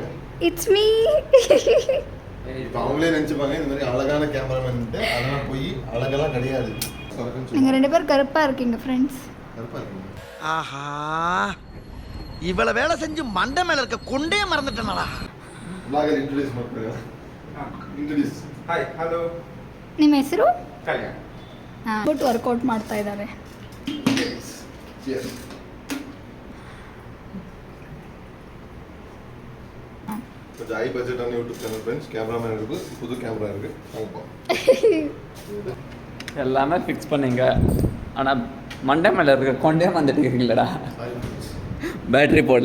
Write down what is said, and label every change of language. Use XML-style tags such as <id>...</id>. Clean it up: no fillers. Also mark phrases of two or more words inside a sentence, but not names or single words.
<en>It's me.</en> <ta>இப்போ அவங்களே நினச்சிப்பாங்க இந்த மாதிரி அழகான கேமராமேன்ட்டு. அதெல்லாம் போய் அழகெல்லாம் கிடையாது. நீங்கள் 2 பேரும் கருப்பாக இருக்கீங்க ஃப்ரெண்ட்ஸ். கருப்பாக இருக்கீங்க. ஆஹா, இவ்வளவு வேலை செஞ்சு மண்டை மேல இருக்க கொண்டே மறந்துட்டேனடா.</ta> <en>blogger introduce</en> <kn>ಮಾಡ್ತಾರೆ. ಇಂಟ್ರೊಡ್ಯೂಸ್.</kn> <en>hi hello.</en> <kn>ನಿಮ್ಮ ಹೆಸರು? ಕಲ್ಯಾಣ್.</kn> <en>foot workout</en> <kn>ಮಾಡ್ತಾ ಇದ್ದಾರೆ. Cheers.</kn> <ta>கொஞ்சம் ஹை பட்ஜெட்டான</ta> <en>YouTube channel friends.</en> <ta>கேமராமேன் இருக்குது, புது கேமரா இருக்குது. எல்லாமே ஃபிக்ஸ் பண்ணீங்க, ஆனால் மண்டை மேலே இருக்க கொண்டே வந்துட்டு இருக்கீங்களடா. பேட்டரி போடல.</ta>